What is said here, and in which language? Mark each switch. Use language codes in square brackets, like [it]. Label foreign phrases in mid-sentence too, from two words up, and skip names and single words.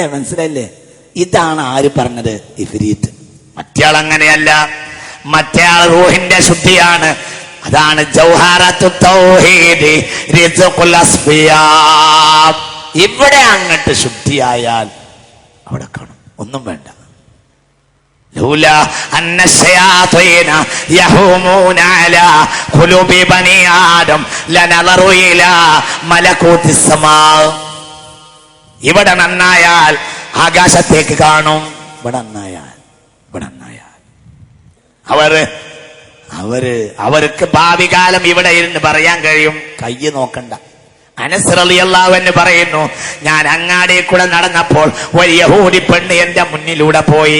[ml] മനസ്സിലായില്ലേ? ഇതാണ് ആര് പറഞ്ഞത്? ഇഫ്രീത്ത്. മറ്റേയാൾ അങ്ങനെയല്ല, മറ്റേയാൾ റൂഹിന്റെ ശുദ്ധിയാണ്. അതാണ് ജൗഹറത്തു തൗഹീദ് റിസ്ഖുൽ അസ്ഫിയാ. ഇവിടെ അങ്ങട്ട് ശുദ്ധിയായാൽ അവിടെ കാണും, ഒന്നും വേണ്ട. [ar] لولا أن الشياطين يهومون على قلوب بني آدم لنظروا إلى ملكوت السماء. [ml] ഇവിടെ നന്നായാൽ ആകാശത്തേക്ക് കാണും, ഇവിടെ നന്നായാൽ അവർക്ക് ഭാവി കാലം ഇവിടെ ഇരുന്ന് പറയാൻ കഴിയും. കയ്യ് നോക്കണ്ട. അനസ് [ar] رضي الله عنه [ml] പറയുന്നു, ഞാൻ അങ്ങാടിയിൽ കൂടെ നടന്നപ്പോൾ ഒരു യഹൂദി പെണ്ണ് എന്റെ മുന്നിലൂടെ പോയി.